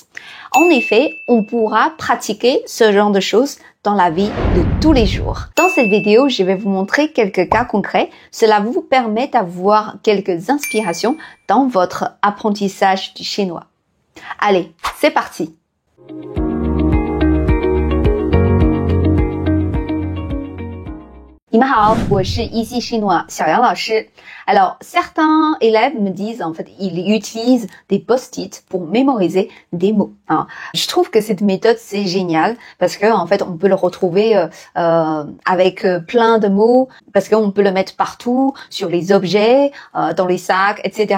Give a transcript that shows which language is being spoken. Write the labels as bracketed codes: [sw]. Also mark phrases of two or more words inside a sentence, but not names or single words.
[fr] En effet, on pourra pratiquer ce genre de choses dans la vie de tous les jours. Dans cette vidéo, je vais vous montrer quelques cas concrets. Cela vous permet d'avoir quelques inspirations dans votre apprentissage du chinois. Allez, c'est parti! [zh] 你们好，我是Easy Chinois 小杨老师。 [fr] Alors, certains élèves me disent, en fait, ils utilisent des post-it pour mémoriser des mots. Je trouve que cette méthode, c'est génial parce que, en fait, on peut le retrouver avec plein de mots, parce qu'on peut le mettre partout, sur les objets, dans les sacs, etc.